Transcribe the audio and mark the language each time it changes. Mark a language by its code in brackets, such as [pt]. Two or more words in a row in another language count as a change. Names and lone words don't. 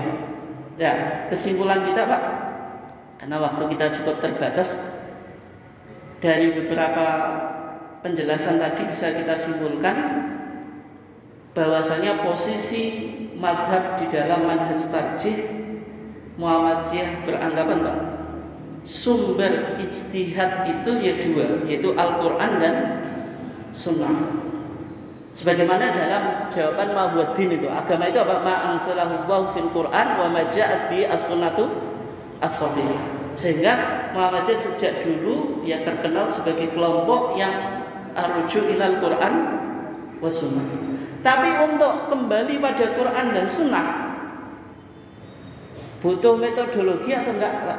[id] Ya, kesimpulan kita Pak, karena waktu kita cukup terbatas, dari beberapa penjelasan tadi bisa kita simpulkan bahwasanya posisi mazhab di dalam manhaj tarjih Muhammadiyah beranggapan Pak, sumber ijtihad itu ya dua, yaitu Al-Quran dan Sunnah. Sebagaimana dalam jawaban Mahuddin itu, agama itu apa? [ar] ما أنزل الله في القرآن وما جاءت به السنة الصحيحة. [id] Sehingga Muhammadiyah sejak dulu ya terkenal sebagai kelompok yang [ar] ارجع إلى القرآن والسنة. [id] Tapi untuk kembali pada Quran dan Sunnah butuh metodologi atau enggak Pak?